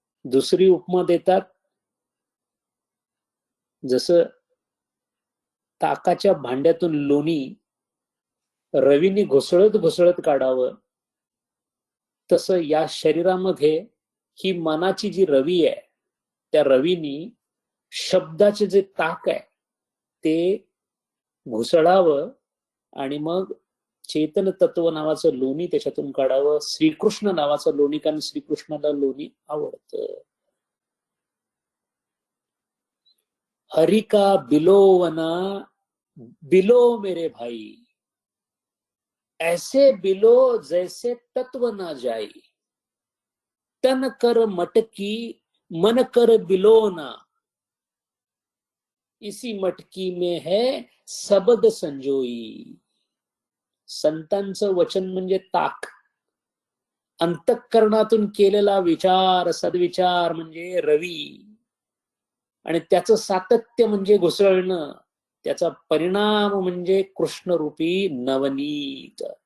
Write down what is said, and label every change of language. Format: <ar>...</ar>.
<mr>दुसरी उपमा देतात, जसं ताकाच्या भांड्यातून लोणी रवीने घुसळत घुसळत काढावं, तसं या शरीरामध्ये ही मनाची जी रवी आहे त्या रवीनी शब्दाचे जे ताक आहे ते घुसळावं आणि मग चेतन तत्व नावाचं लोणी त्याच्यातून काढावं. श्रीकृष्ण नावाचं लोणी, कारण श्रीकृष्णाला लोणी आवडतं.</mr> <hi>हरि का बिलोवना बिलो मेरे भाई, ऐसे बिलो जैसे तत्व ना जाई, तन कर मटकी मन कर बिलोना, इसी मटकी में है सबद संजोई.</hi> <mr>संतांचं वचन म्हणजे ताक, अंतःकरणातून केलेला विचार सद्विचार म्हणजे रवी, आणि त्याचं सातत्य म्हणजे घुसळणं, त्याचा परिणाम म्हणजे कृष्णरूपी नवनीत.</mr>